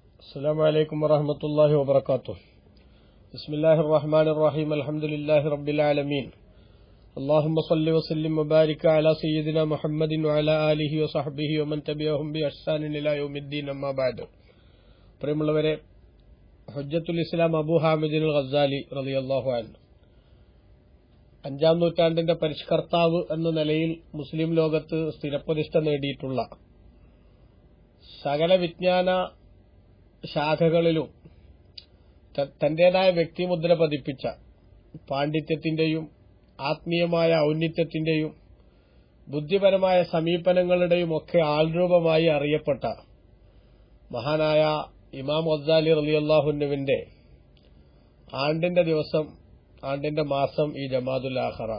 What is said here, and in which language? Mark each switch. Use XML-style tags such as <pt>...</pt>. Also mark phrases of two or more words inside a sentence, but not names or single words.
<ar>السلام عليكم ورحمة الله وبركاته. بسم الله الرحمن الرحيم. الحمد لله رب العالمين. اللهم صل وسلم وبارك على سيدنا محمد وعلى آله وصحبه ومن تبعهم بإحسان إلى يوم الدين. أما بعد.</ar> <ml>പ്രിയമുള്ളവരെ,</ml> <ar>حجة الإسلام</ar> <ml>അബൂ ഹാമിദ് അൽ ഗസാലി</ml> <ar>رضي الله عنه</ar> <ml>അഞ്ചാം നൂറ്റാണ്ടിന്റെ പരിഷ്കർത്താവ് എന്ന നിലയിൽ മുസ്ലിം ലോകത്ത് സ്ഥിരപ്രതിഷ്ഠ നേടിയിട്ടുള്ള സകല വിജ്ഞാന ശാഖകളിലും തന്റേതായ വ്യക്തിമുദ്ര പതിപ്പിച്ച പാണ്ഡിത്യത്തിന്റെയും ആത്മീയമായ ഔന്നിത്യത്തിന്റെയും ബുദ്ധിപരമായ സമീപനങ്ങളുടെയും ഒക്കെ ആൾരൂപമായി അറിയപ്പെട്ട മഹാനായ ഇമാം ഗസാലി</ml> <ar>رضي الله عنه</ar> <ml>ആണ്ടിന്റെ ദിവസം, ആണ്ടിന്റെ മാസം ഈ ജമാദുൽ ആഖറാണ്.</ml>